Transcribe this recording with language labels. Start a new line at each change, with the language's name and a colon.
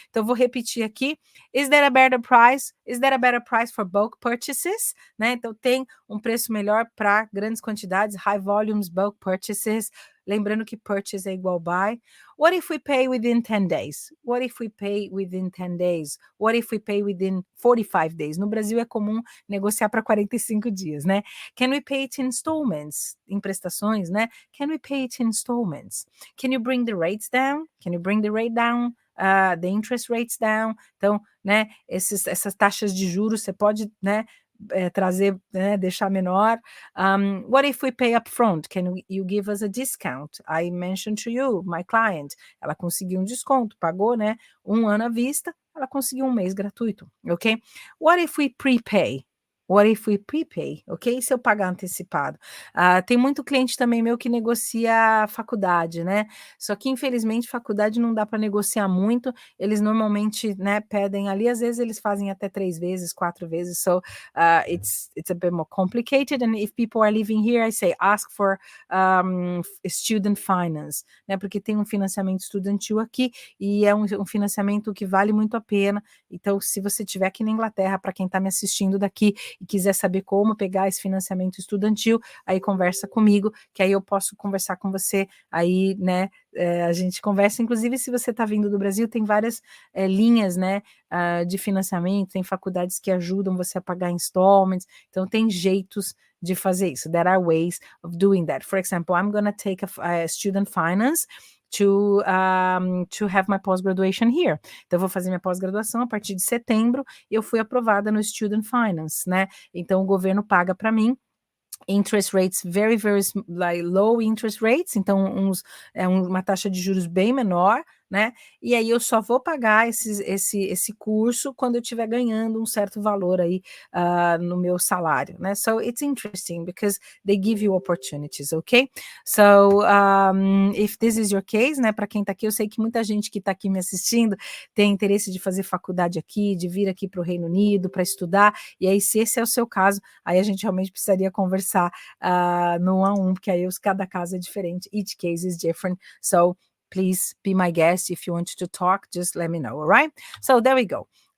Portuguese: Então vou repetir aqui.
English: Is there a better price? Is there a better price for bulk purchases?
Portuguese: Né? Então tem um preço melhor para grandes quantidades,
English: high volumes, bulk purchases.
Portuguese: Lembrando que purchase é igual buy.
English: What if we pay within 10 days? What if we pay within 10 days? What if we pay within 45 days?
Portuguese: No Brasil é comum negociar para 45 dias, né?
English: Can we pay it in installments?
Portuguese: Em prestações, né?
English: Can we pay it in installments? Can you bring the rates down? Can you bring the rate down? The interest rates down.
Portuguese: Então, né, essas taxas de juros você pode, né, trazer, né, deixar menor.
English: What if we pay upfront? Can you give us a discount? I mentioned to you, my client,
Portuguese: ela conseguiu um desconto, pagou, né, 1 ano à vista, ela conseguiu 1 mês gratuito, ok?
English: What if we prepay? What if we prepay? Ok?
Portuguese: Se eu pagar antecipado. Tem muito cliente também meu que negocia a faculdade, né? Só que, infelizmente, faculdade não dá para negociar muito. Eles normalmente, né, pedem ali, às vezes eles fazem até 3 vezes, 4 vezes.
English: So, it's a bit more complicated. And if people are living here, I say, ask for student finance, né?
Portuguese: Porque tem um financiamento estudantil aqui e é um financiamento que vale muito a pena. Então, se você estiver aqui na Inglaterra, para quem está me assistindo daqui e quiser saber como pegar esse financiamento estudantil, aí conversa comigo, que aí eu posso conversar com você, aí, né, a gente conversa, inclusive se você está vindo do Brasil, tem várias linhas, né, de financiamento, tem faculdades que ajudam você a pagar installments, então tem jeitos de fazer isso.
English: There are ways of doing that. For example, I'm going to take a student finance to have my post-graduation here.
Portuguese: Então, eu vou fazer minha pós-graduação a partir de setembro e eu fui aprovada no Student Finance, né? Então, o governo paga para mim
English: interest rates very, very like low interest rates,
Portuguese: então uma taxa de juros bem menor, né? E aí eu só vou pagar esse curso quando eu estiver ganhando um certo valor aí no meu salário, né?
English: So it's interesting because they give you opportunities, ok? So if this is your case, né?
Portuguese: Para quem tá aqui, eu sei que muita gente que tá aqui me assistindo tem interesse de fazer faculdade aqui, de vir aqui para o Reino Unido para estudar, e aí se esse é o seu caso, aí a gente realmente precisaria conversar no 1 a 1, porque aí cada caso é diferente,
English: each case is different, so please be my guest. If you want to talk, just let me know, all right? So there we go.